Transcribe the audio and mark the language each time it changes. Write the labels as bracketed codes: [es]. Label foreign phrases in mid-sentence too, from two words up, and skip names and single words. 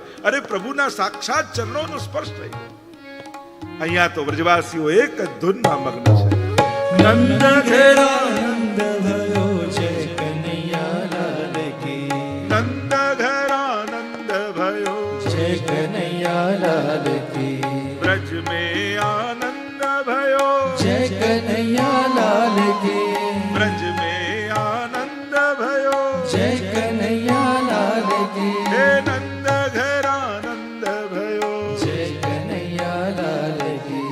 [gu] અરે પ્રભુના સાક્ષાત ચરણોનો સ્પર્શ થઈ ગયો. અહીંયા તો વ્રજવાસીઓ એક જ ધૂનમાં મગ્ન છે. [hi] नंद घेरा नंद भयो जय कन्हैया लाल की. नंद घरा नंद भयो जय कन्हैया लाल की. ब्रज में आनंद भयो, जय कन्हैया लाल की. ब्रज में आनंद भयो, जय कन्हैया लाल की. हे नंद घर आनंद भयो, जय कन्हैया लाल की.